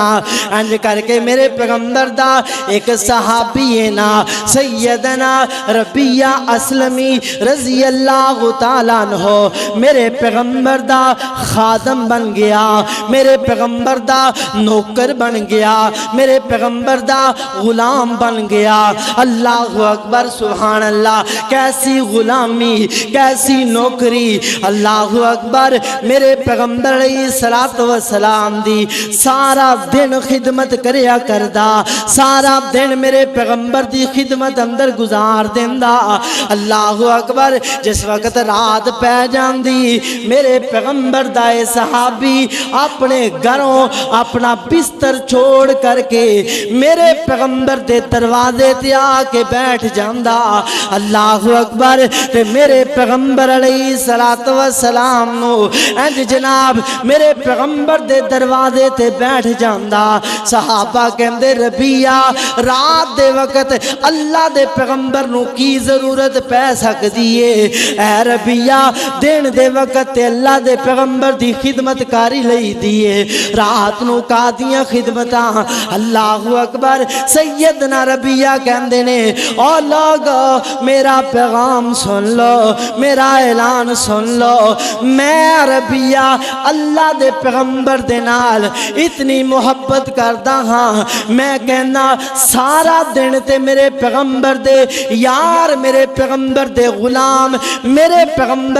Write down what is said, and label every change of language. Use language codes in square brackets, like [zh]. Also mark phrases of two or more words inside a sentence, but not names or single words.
[pa] انج کر کے میرے پیغمبر دا ایک صحابی ہے نا سیدنا ربیہ اسلمی رضی اللہ تعالیٰ عنہ میرے پیغمبر دا خادم بن گیا، میرے پیغمبر دا نوکر بن گیا، میرے پیغمبر دا غلام بن گیا۔ [ar] اللہ اکبر سبحان اللہ۔ [pa] کیسی غلامی کیسی نوکری۔ [ar] اللہ اکبر۔ [pa] میرے پیغمبر علیہ السلام دی سارا دن خدمت کریا کردا، سارا دن میرے پیغمبر دی خدمت اندر گزار دیندا۔ [ar] اللہ اکبر۔ [pa] جس وقت رات پہ جاندی میرے پیغمبر دا صحابی اپنے گھروں اپنا بستر چھوڑ کر کے میرے پیغمبر دے دروازے تے آ کے بیٹھ جاندا۔ [ar] اللہ اکبر۔ [pa] تے میرے پیغمبر علیہ السلام نو انج جناب میرے پیغمبر دے دروازے تے بیٹھ جاندا۔ صحابہ کہندے ربیہ رات دے وقت اللہ دے پیغمبر نو کی ضرورت پہ سکدی ہے؟ اے ربیہ دن دے وقت تے اللہ دے پیغمبر دی خدمت کاری لئی دیے، رات نو کا دیاں خدمتاں۔ [ar] اللہ اکبر۔ [pa] سیدنا ربیہ کہندے نے او لوگو میرا پیغام سن لو، میرا اعلان سن لو، میں ربیہ اللہ دے پیغمبر دے نال اتنی محبت کردا ہاں، میں کہنا سارا دن تے میرے پیغمبر دے یار میرے پیغمبر دے غلام میرے پیغمبر